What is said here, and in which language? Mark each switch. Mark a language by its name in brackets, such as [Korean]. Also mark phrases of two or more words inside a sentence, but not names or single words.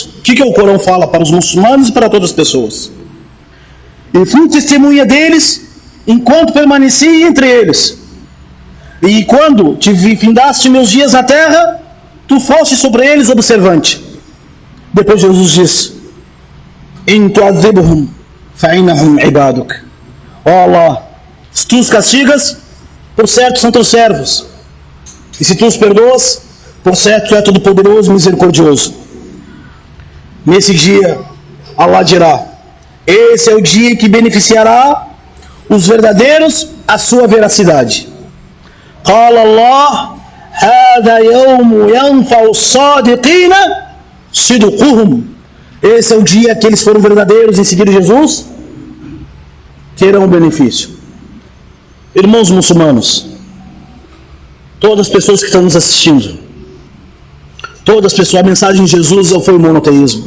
[Portuguese] O que o Corão fala para os muçulmanos e para todas as pessoas? E fui testemunha deles enquanto permaneci entre eles. E quando te findaste meus dias na terra, tu foste sobre eles observante. Depois Jesus diz: [Arabic] إن تعذبهم فإنهم عبادك. [Portuguese] Ó Allah, se tu os castigas, por certo são teus servos. E se tu os perdoas, por certo tu é todo poderoso e misericordioso. Nesse dia, Allah dirá: esse é o dia que beneficiará os verdadeiros a sua veracidade. [Arabic] قال الله: هذا يوم ينفع الصادقين صدقهم. [Portuguese] Esse é o dia que eles foram verdadeiros em seguir Jesus, terão um benefício. Irmãos muçulmanos, todas as pessoas que estão nos assistindo, todas as pessoas, a mensagem de Jesus foi o monoteísmo.